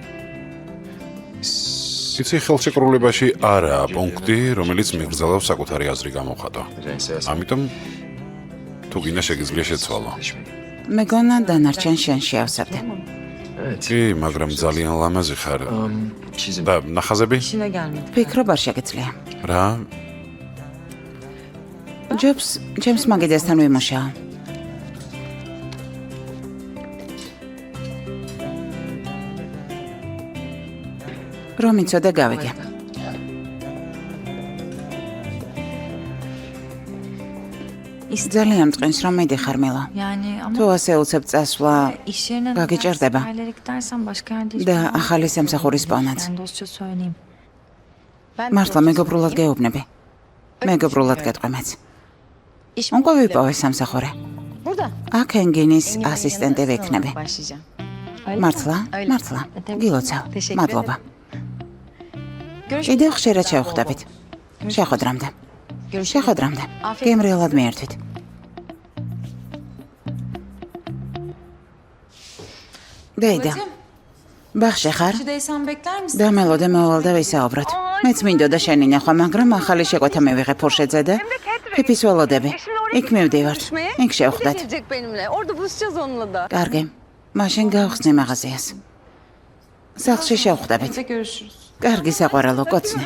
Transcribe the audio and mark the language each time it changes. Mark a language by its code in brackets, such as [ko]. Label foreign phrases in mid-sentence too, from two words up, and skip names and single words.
[ka] იცი ხელშეკრულებაში არაა პუნქტი, რომელიც მიგრძელავს საკუთარი აზრი გამოხატვა. ამიტომ თუ გინდა შეგიძლია შეცვალო. მეგონა დანარჩენ შენ შეავსებდე. [tr] Evet. [ka] კი, მაგრამ ძალიან ლამაზი ხარ. [tr] Çizim. [ka] და ნახაზები? [tr] İşine gelmedi. [ka] ვფიქრობ არ შეგიძლია. რა? ჯობს ჯემს მაგიდასთან ვიმუშაო. რომ იცოდე გავიგე. ძალიან მწყინს რომ მიდიხარ მილო. [tr] Yani ama [ka] თუ ასე უცებ წასვლა [tr] iş yerine [ka] გაგიჭირდება [tr] yerlere gidersen başka yerde iş [ka] და [tr] bulamazsın. [ka] ახალი სამსახურის პოვნაც. [tr] Ben dostça söyleyeyim. [ka] მართლა მეგობრულად გეუბნები. მეგობრულად გეტყვემეც. უკვე ვიპოვე სამსახური. [tr] Burada. [ka] აქ ენგინის ასისტენტი ვიქნები. [tr] Başlayacağım. [ka] მართლა? [tr] Öyle. [ka] მართლა. [tr] Tabii. [ka] გილოცავ. [tr] Teşekkür [ka] მადლობა. [tr] Görüşürüz. [ka] კიდევ ხშირად შევხვდებით. შეხვედრამდე. შეხვედრამდე. გემრიელად მიერთვით. დეიდა. ბაღში ხარ? [tr] Şuradaysan bekler misin? [ka] დამელოდე მოვალ და ვისაუბროთ. მეც მინდოდა შენი ნახვა, მაგრამ ახალი შეკვეთა მივიღე ფურშეძე და ფიფის ველოდები. იქ მივდივართ. იქ შევხვდეთ. [tr] Gelecek benimle. Orada buluşacağız onunla da. [ka] კარგი. მაშინ გავხსნი მაღაზიას. სახლში შევხვდებით. [tr] Birlikte görüşürüz. [ka] კარგი საყვარელო კოცნე.